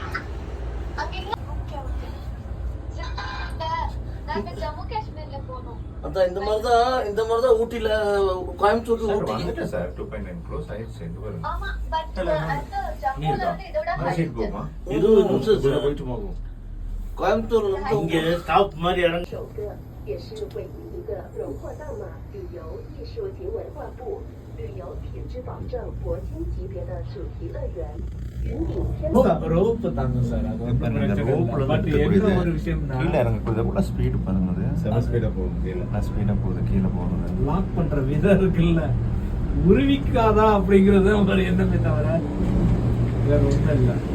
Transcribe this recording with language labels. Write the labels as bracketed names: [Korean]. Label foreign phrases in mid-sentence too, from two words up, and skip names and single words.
[Tamil] அதான் இந்த மாதிரிதான் ஊட்டில, கோயம்புத்தூர்ல ஊட்டி சார் 2.9 க்ளோஸ் ஆயிடுச்சு. போயிட்டு போகும். கோயம்புத்தூர்ல இருந்து இங்கே ஸ்டாப் மாதிரி இடம். [Chinese] 也是位于一个荣获大马旅游艺术及文化部旅游品质保证铂金级别的主题乐园。 [Tamil] ரோப்பு தாங்க சார். ஒரு விஷயம் கீழே இறங்கக்கூடாது. ஸ்பீடு பண்ணுங்க. ஸ்பீடாக போகுது. கீழே போகுது. லாக் பண்ற விதம் இருக்குல்ல, உருவிக்காதா அப்படிங்கிறது ஒரு எண்ணமே தவிர வேற ஒன்றும் இல்லை.